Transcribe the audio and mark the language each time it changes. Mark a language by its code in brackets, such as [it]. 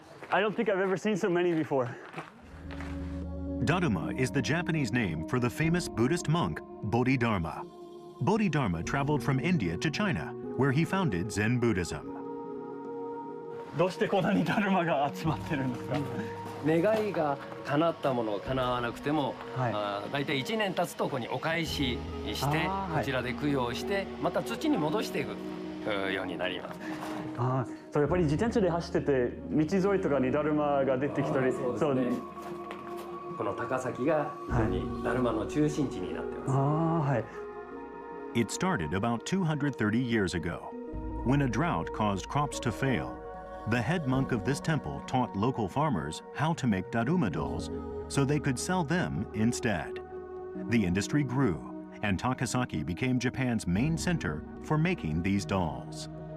[en] I don't think I've ever seen so many before. Daruma is the Japanese name for the famous Buddhist monk Bodhidharma. Bodhidharma traveled from India to China, where he founded Zen Buddhism. [ja] どうしてこんなにだるまが集まってるんですか？願いが叶ったもの叶わなくても、はい、だいたい1年経つとここにお返ししてこちらで供養してまた土に戻していくようになります。そうやっぱり自転車で走ってて道沿いとかにだるまが出てきたり、そうですね。この高崎が非常にだるまの中心地になってます。はい。 [en] It started about 230 years ago, when a drought caused crops to fail. The head monk of this temple taught local farmers how to make daruma dolls so they could sell them instead. The industry grew, and Takasaki became Japan's main center for making these dolls.